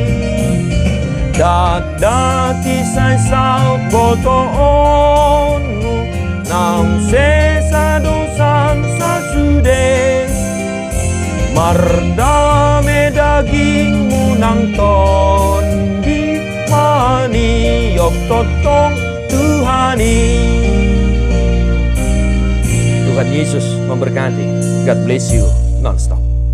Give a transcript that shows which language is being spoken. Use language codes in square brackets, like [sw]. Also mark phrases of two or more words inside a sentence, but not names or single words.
[bbc] dati sai sao boto onu nang sesa dosan sa sude mardame dagingmu nang tondi mani yok totong Tuhani. [id] Tuhan Yesus memberkati. [en] God bless you non-stop.